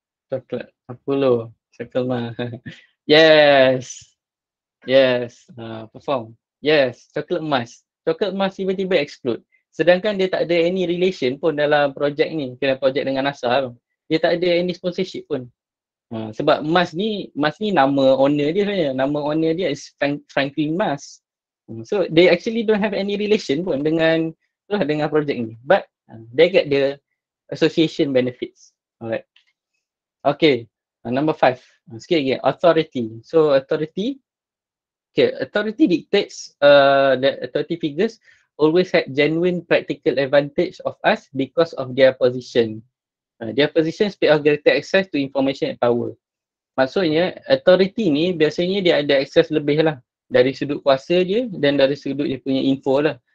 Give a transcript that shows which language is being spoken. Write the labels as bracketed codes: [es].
[en] Coklat. Apollo. Circle Mars. Yes, perform. [ms] Yes, Chocolate Mars. Chocolate Mars tiba-tiba explode. Sedangkan dia tak ada [en] any relation [ms] pun dalam projek ni, kena projek dengan NASA tu. Dia tak ada [en] any sponsorship [ms] pun. Sebab Mars ni nama owner dia sebenarnya. Nama owner dia is Franklin Mars. [en] So they actually don't have any relation [ms] pun dengan projek ni. [en] But they get the association benefits. Alright. Okay, number 5. [ms] Sikit lagi, authority. [en] So authority, authority dictates that authority figures always had genuine practical advantage of us because of their position. Their position speak of greater access to information and power. [ms] Maksudnya authority ni biasanya dia ada akses lebih lah dari sudut kuasa dia dan dari sudut dia punya info lah.